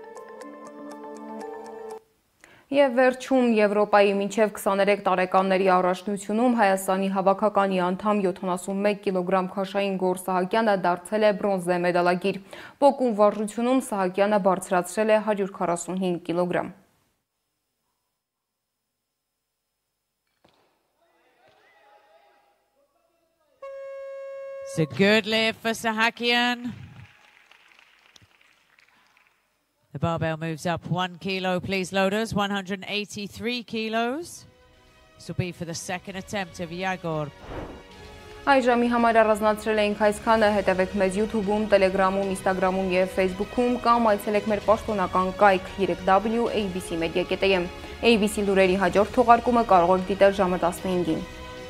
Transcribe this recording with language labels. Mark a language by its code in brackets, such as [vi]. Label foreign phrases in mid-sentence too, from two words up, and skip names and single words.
[hy] Եվ վերջում Եվրոպայի մինչև 23 տարեկանների առաջնությունում Հայաստանի հավաքականի անդամ 71 կիլոգրամ քաշային Գոր Սահակյանը դարձել է բրոնզե մեդալագիր։ Պոկում վարժությունում Սահակյանը բարձրացրել է 145 կիլոգրամ։ [en] It's a good lift for Sahakyan. The barbell moves up 1 kilo, please loaders, 183 kilos. This will be for the second attempt of Yagor. [hy] Այժմի համար առանձնացրել էինք այսքանը, հետևեք մեզ YouTube-ում, Telegram-ում, Instagram-ում և Facebook-ում կամ այցելեք մեր պաշտոնական կայք 3w.abcmedia.am։ ABC լուրերի հաջորդ թողարկումը կարող եք դիտել ժամը 15-ին։